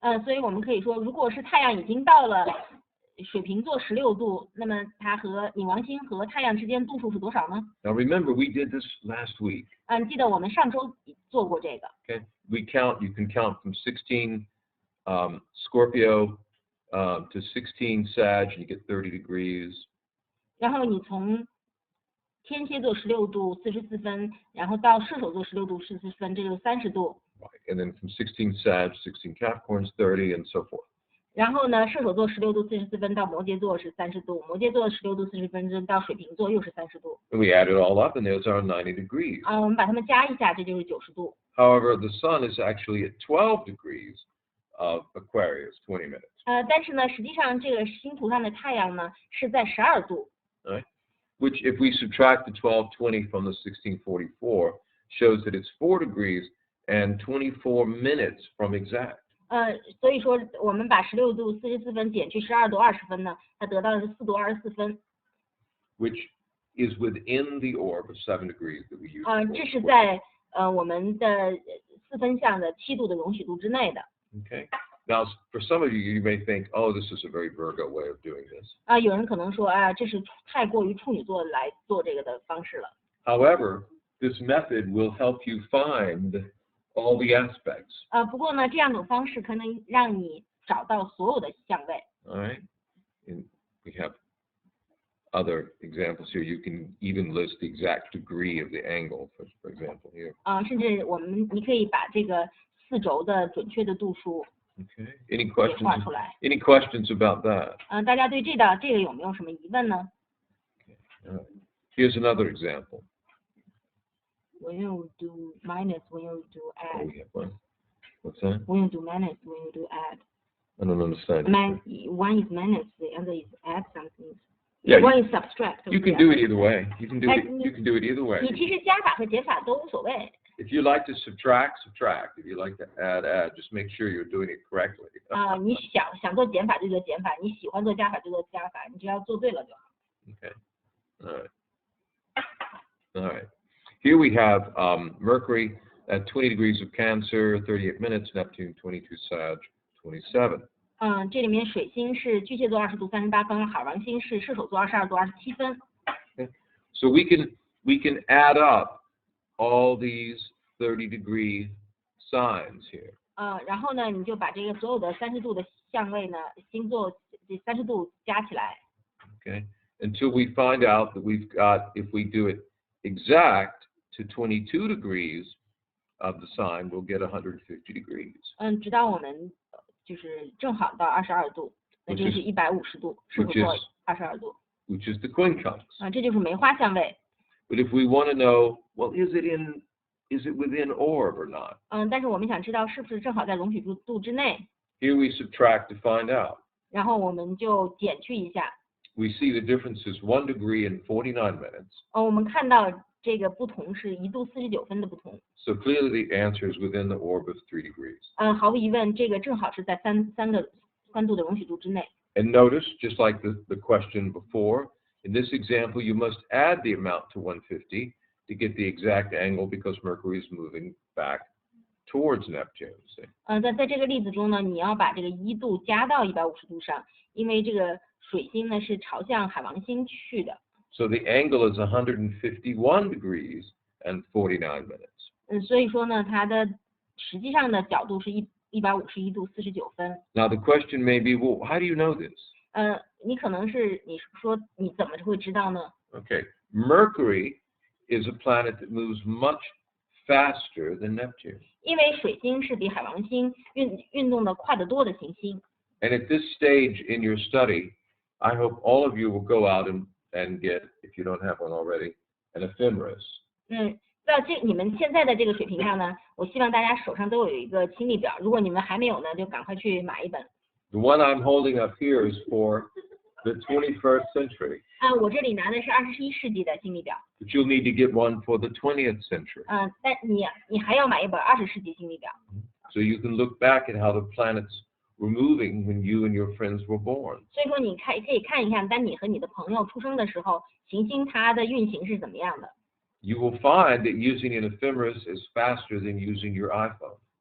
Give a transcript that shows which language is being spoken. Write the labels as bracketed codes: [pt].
[zh] 所以我们可以说，如果是太阳已经到了水瓶座16度，那么它和冥王星和太阳之间度数是多少呢？ [en] Now remember, we did this last week. [zh] 记得我们上周做过这个。 [en] Okay, you can count from 16 Scorpio to 16 Sag, and you get 30 degrees. [zh] 然后你从天蝎座16度44分，然后到射手座16度44分，这就是30度。 [en] Right, and then from 16 Sag, 16 Capricorns, 30, and so forth. [zh] 然后呢，射手座16度44分到摩羯座是30度，摩羯座16度40分到水瓶座又是30度。 [en] And we add it all up, and there's our 90 degrees. [zh] 我们把它们加一下，这就是90度。 [en] However, the sun is actually at 12 degrees of Aquarius, 20 minutes. [zh] 但是呢，实际上这个星图上的太阳呢是在12度。 [en] Right? Which, if we subtract the 1220 from the 1644, shows that it's 4 degrees and 24 minutes from exact. [zh] 所以说我们把16度44分减去12度20分呢，它得到的是4度24分。 [en] Which is within the orb of 7 degrees that we use. [zh] 这是在我们的4分相的7度的容许度之内的。 [en] Okay. Now, for some of you, you may think, oh, this is a very Virgo way of doing this. [zh] 有人可能说这是太过于处女座来做这个的方式了。 [en] However, this method will help you find all the aspects. [zh] 不过呢，这样的方式可能让你找到所有的相位。 [en] All right. And we have other examples here. You can even list the exact degree of the angle, for example, here. [zh] 甚至你可以把这个4轴的准确的度数 [en] Okay. Any [zh] 给画 [en] questions? [zh] 出来。 [en] Any questions about that? [zh] 大家对这个有没有什么疑问呢？ [en] All right. Here's another example. When you do minus, when you do Oh, add. we have one. What's that? When you do minus, when you do add. I don't understand. One is minus, the other is add something. Yeah, One is subtract. you can do it either way. You can do it either way. [zh] 你其实加法和减法都无所谓。 [en] If you like to subtract, subtract. If you like to add, add. Just make sure you're doing it correctly. [zh] 你想做减法就做减法，你喜欢做加法就做加法，你只要做对了就好。 [en] Okay. All right. All right. Here we have Mercury at 20 degrees of Cancer, 38 minutes. Neptune, 22 Sag, 27. [zh] 这里面水星是巨蟹座20度38分，海王星是射手座22度27分。 [en] Okay. So we can add up all these 30-degree signs here. [zh] 然后呢，你就把这个所有的30度的相位呢，星座这30度加起来。 [en] Okay, until we find out that we've got, if we do it exact to 22 degrees of the sign, we'll get 150 degrees. [zh] 直到我们就是正好到22度，那就是150度，适合做22度。 [en] Which is the quincunx. [zh] 这就是梅花相位。 [en] But if we want to know, well, is it within orb or not? [zh] 但是我们想知道是不是正好在容许度之内。 [en] Here we subtract to find out. [zh] 然后我们就减去一下。 [en] We see the difference is 1 degree and 49 minutes. [zh] 我们看到这个不同是1度49分的不同。 [en] So clearly the answer is within the orb of 3 degrees. [zh] 毫无疑问，这个正好是在3度的容许度之内。 [en] And notice, just like the question before, in this example, you must add the amount to 150 to get the exact angle because Mercury is moving back towards Neptune. [zh] 在这个例子中呢，你要把这个1度加到150度上，因为这个水星呢是朝向海王星去的。 [en] So the angle is 151 degrees and 49 minutes. [zh] 所以说呢，它的实际上的角度是151度49分。 [en] Now the question may be, well, how do you know this? [zh] 你可能是你说你怎么会知道呢？ [en] Okay, Mercury is a planet that moves much faster than Neptune. [zh] 因为水星是比海王星运动的快得多的行星。 [en] And at this stage in your study, I hope all of you will go out and get, if you don't have one already, an ephemeris. [zh] 到你们现在的这个水平上呢，我希望大家手上都有一个清历表。如果你们还没有呢，就赶快去买一本。 [en] The one I'm holding up here is for the 21st century. [zh] 我这里拿的是21世纪的清历表。 [en] But you'll need to get one for the 20th century. [zh] 但你还要买一本20世纪清历表。 [en] So you can look back at how the planets were moving when you and your friends were born. [zh] 所以说你可以看一看，当你和你的朋友出生的时候，行星它的运行是怎么样的。 [en] You will find that using an ephemeris is faster than using your iPhone.